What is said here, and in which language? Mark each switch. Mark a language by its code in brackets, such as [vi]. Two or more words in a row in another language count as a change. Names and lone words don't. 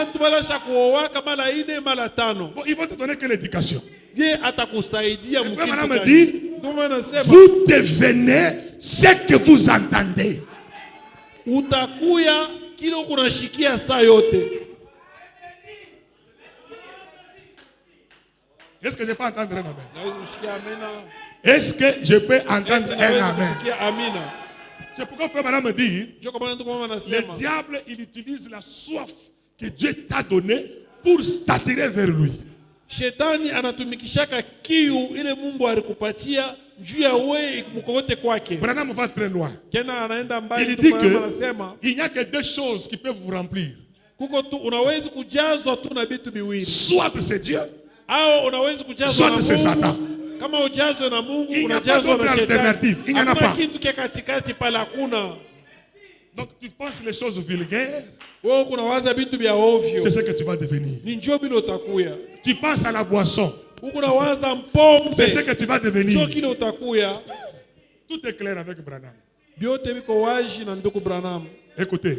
[fr] Bon, ils vont te donner quelle éducation? Frère, madame me dit, vous devenez ce que vous entendez. [sw] Kilo kunashikia saa yote. [fr] Est-ce que je peux entendre un amen? Est-ce que je peux entendre un amen? C'est pourquoi frère madame me dit, le diable il utilise la soif que Dieu t'a donnée pour t'attirer vers lui. [sw] Shetani anatumikishaka kiu ile Mungu alikupatia juu ya wewe ikumkokote kwake. [fr] Branham va très loin. Il dit que il n'y a que 2 choses qui peuvent vous remplir. [sw] Kuko tu unaweza kujazwa tu na vitu viwili. [fr] Soit c'est Dieu, [sw] au unaweza kujazwa na Mungu. [fr] Soit c'est Satan. [sw] Kama ujazwe na Mungu unajazwa na Shetani. [fr] Il n'y en a pas. [sw] Kitu kia katikati pala hakuna. [fr] Donc tu penses les choses vulgaires. C'est ce que tu vas devenir. Tu penses à la boisson. C'est ce que tu vas devenir. Tout est clair avec Branham. Écoutez.